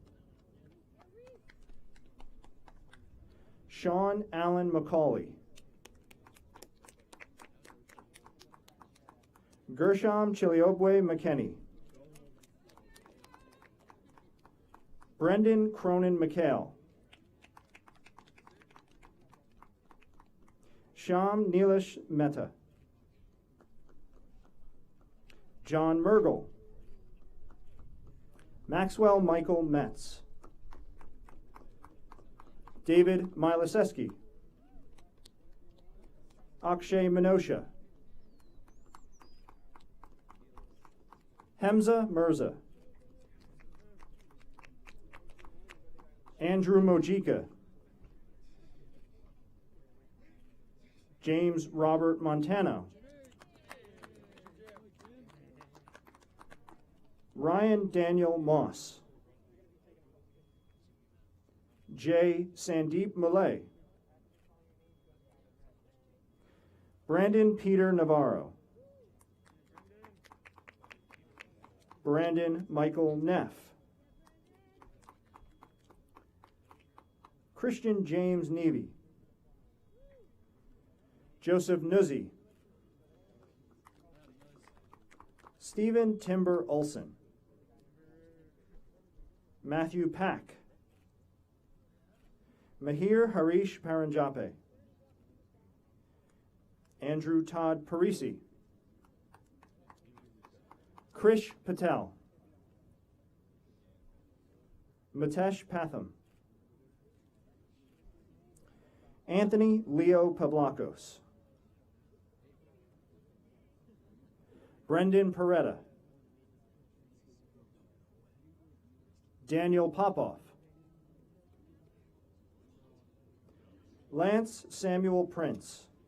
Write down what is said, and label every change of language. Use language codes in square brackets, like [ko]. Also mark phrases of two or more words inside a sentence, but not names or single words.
[en] Sean Allen McCauley. Gershom Chiliobwe McKenney. Brendan Cronin McHale. Sham Neelish Mehta. John Mergel. Maxwell Michael Metz. David Milaseski. Akshay Minosha. Hamza Mirza. Andrew Mojika. James Robert Montano. Ryan Daniel Moss. J. Sandeep Malay. Brandon Peter Navarro. Brandon Michael Neff. Christian James Nevy. Joseph Nuzzi. Stephen Timber Olson. Matthew Pack. Mahir Harish Paranjape. Andrew Todd Parisi. Krish Patel. Matesh Patham. Anthony Leo Pablakos. Brendan Peretta. Daniel Popoff. Lance Samuel Prince.